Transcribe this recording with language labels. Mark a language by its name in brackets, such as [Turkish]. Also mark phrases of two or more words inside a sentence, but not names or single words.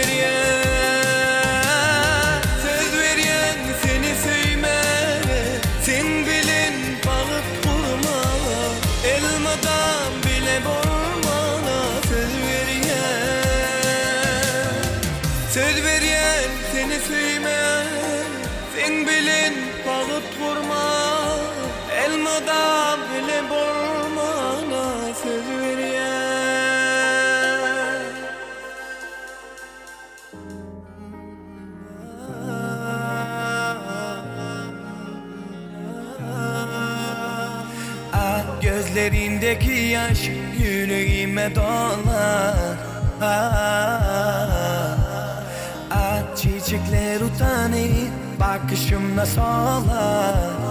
[Turkmen] berýän seni söýmek, sen bilin bagyt kurmak, elmadan bile bolmak, söz berýän seni söýmek, sen bilin bagyt kurmak, elmadan bile bolmana söz berýän. [Turkish] Gözlerindeki yaş yüreğime dolar. Çiçekler utanır bakışımda solar.